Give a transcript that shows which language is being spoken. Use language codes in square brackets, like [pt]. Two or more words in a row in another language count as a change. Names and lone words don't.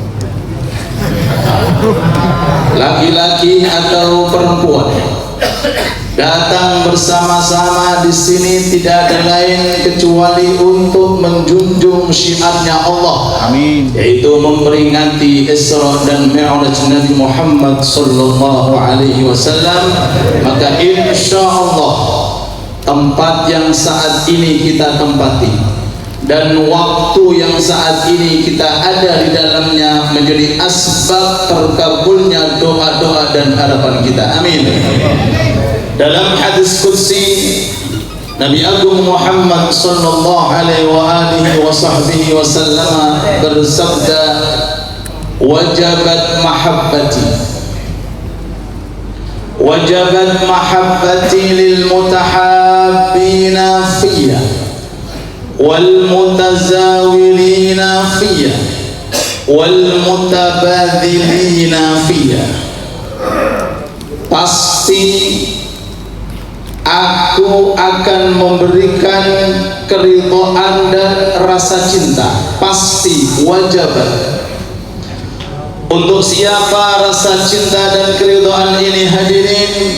[id] laki-laki atau perempuan, datang bersama-sama di sini tidak ada lain kecuali untuk menjunjung syiarnya Allah. amin, yaitu memperingati Isra dan Mi'raj Nabi Muhammad [ar] صلى الله عليه وسلم. [id] Maka insyaallah tempat yang saat ini kita tempati dan waktu yang saat ini kita ada di dalamnya menjadi asbab terkabulnya doa-doa dan harapan kita. Amin. Dalam hadis qudsi Nabi Agung Muhammad [ar] صلى الله عليه وعلى آله وصحبه وسلم bersabda, وجبت محبتي وجبت محبتي للمتحابين في والمتزاورين في والمتباذلين في. [id] Pasti aku akan memberikan keridhaan dan rasa cinta. Pasti, wajabat. Untuk siapa rasa cinta dan keridhaan ini hadirin?